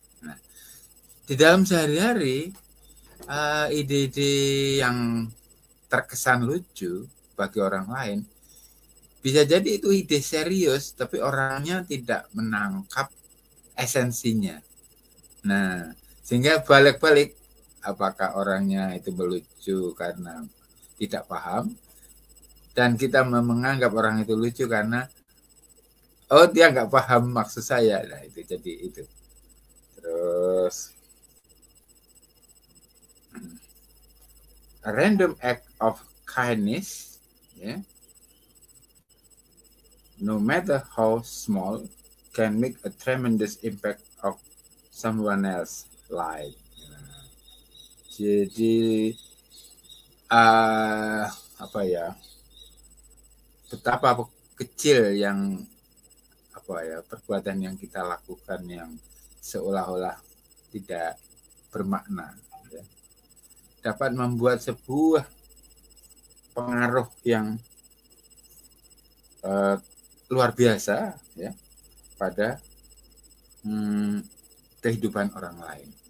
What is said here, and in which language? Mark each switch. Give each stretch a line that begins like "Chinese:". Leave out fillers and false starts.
Indonesian: Nah, di dalam sehari-hari ide-ide yang terkesan lucu bagi orang lain bisa jadi itu ide serius, tapi orangnya tidak menangkap esensinya. Nah, sehingga balik-balik, apakah orangnya itu melucu karena tidak paham, dan kita menganggap orang itu lucu karena dia nggak paham maksud saya. Nah, itu jadi itu. Terus
English: a random act of kindness, ya, no matter how small, can make a tremendous impact of someone else's life.
Indonesian: Jadi apa ya, betapa kecil yang perbuatan yang kita lakukan yang seolah-olah tidak bermakna, ya, dapat membuat sebuah pengaruh yang luar biasa ya pada kehidupan orang lain.